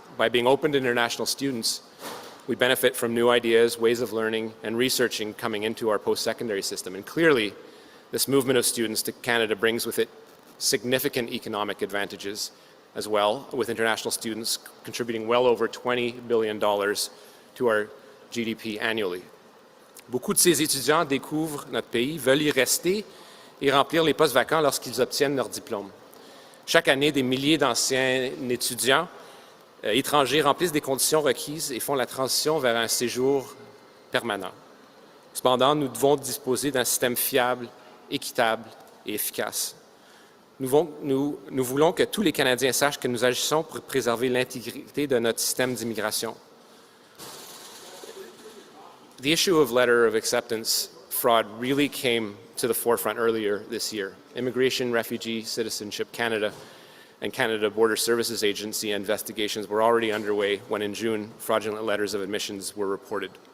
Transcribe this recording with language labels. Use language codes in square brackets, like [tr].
[en] By being open to international students, we benefit from new ideas, ways of learning, and researching coming into our post-secondary system. And clearly, this movement of students to Canada brings with it significant economic advantages as well, with international students contributing well over $20 billion to our GDP annually. [fr] Beaucoup de ces étudiants découvrent notre pays, veulent y rester et remplir les postes vacants lorsqu'ils obtiennent leur diplôme. Chaque année, des milliers d'anciens étudiants étrangers remplissent des conditions requises et font la transition vers un séjour permanent. Cependant, nous devons disposer d'un système fiable, équitable et efficace. Nous voulons que tous les Canadiens sachent que nous agissons pour préserver l'intégrité de notre système d'immigration. [en] The issue of letter of acceptance fraud really came to the forefront earlier this year. Immigration, Refugee, Citizenship Canada and Canada Border Services Agency investigations were already underway when in June, fraudulent letters of admissions were reported.